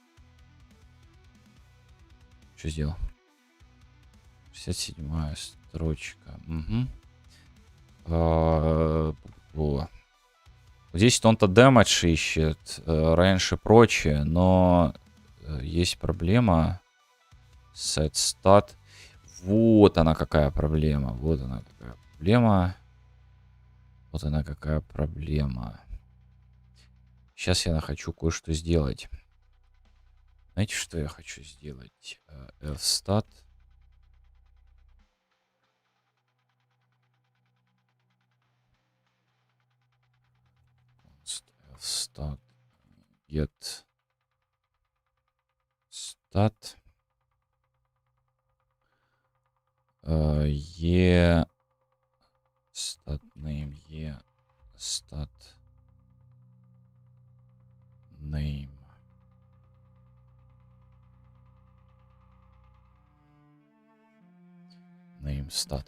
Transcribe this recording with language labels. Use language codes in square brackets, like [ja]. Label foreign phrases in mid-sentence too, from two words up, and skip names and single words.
[ru] Что сделал? 67-я строчка. Угу. Здесь он-то дэмэдж ищет, раньше прочее, но есть проблема. [en] Set stat. [ru] Вот она какая проблема. Вот она какая проблема. Вот она какая проблема. Сейчас я хочу кое-что сделать. Знаете, что я хочу сделать? [en] Fstat. Stat get stat e stat name e stat name name stat.